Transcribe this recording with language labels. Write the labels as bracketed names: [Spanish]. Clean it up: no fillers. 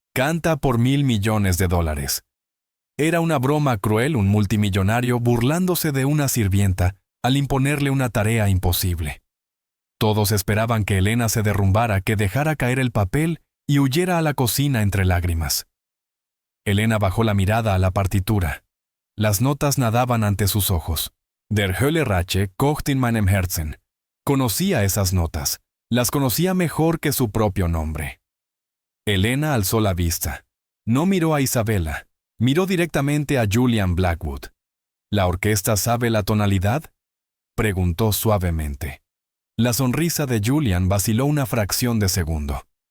[Spanish] Canta por $1,000 millones. Era una broma cruel, un multimillonario burlándose de una sirvienta al imponerle una tarea imposible. Todos esperaban que Elena se derrumbara, que dejara caer el papel y huyera a la cocina entre lágrimas. Elena bajó la mirada a la partitura. Las notas nadaban ante sus ojos. [German] Der Hölle Rache kocht in meinem Herzen. [Spanish] Conocía esas notas. Las conocía mejor que su propio nombre. Elena alzó la vista. No miró a Isabella. Miró directamente a Julian Blackwood. «¿La orquesta sabe la tonalidad?», preguntó suavemente. La sonrisa de Julian vaciló una fracción de segundo.